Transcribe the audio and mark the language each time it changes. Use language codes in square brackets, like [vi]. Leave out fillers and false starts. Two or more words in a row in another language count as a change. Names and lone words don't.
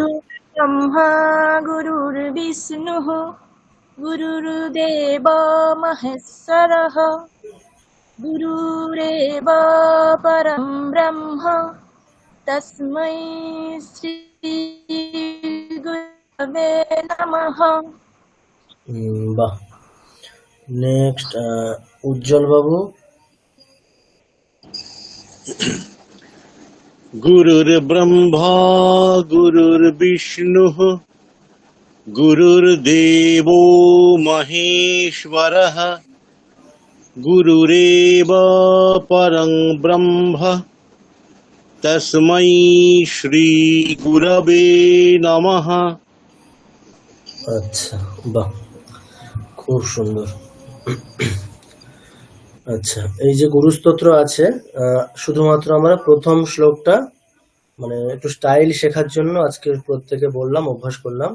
[sa] গুরু ব্রহ্মা গুরুর বিষ্ণুঃ গুরুর্দেব মহেশ্বরঃ গুরুরেব পরম ব্রহ্ম তস্मै শ্রী গুরবে নমঃ। [bn] বাহ। নেক্সট উজ্জ্বল বাবু। [sa] गुरुर्ब्रह्मा गुरुर्विष्णुः गुरुर्देवो महेश्वरः गुरुरेव परं ब्रह्म तस्मै श्री गुरवे नमः। [bn] আচ্ছা, বাহ, খুব সুন্দর। আচ্ছা, এই যে গুরুস্তোত্র আছে, শুধুমাত্র আমরা প্রথম শ্লোকটা মানে একটু স্টাইল শেখার জন্য আজকে প্রত্যেকে বললাম, অভ্যাস করলাম।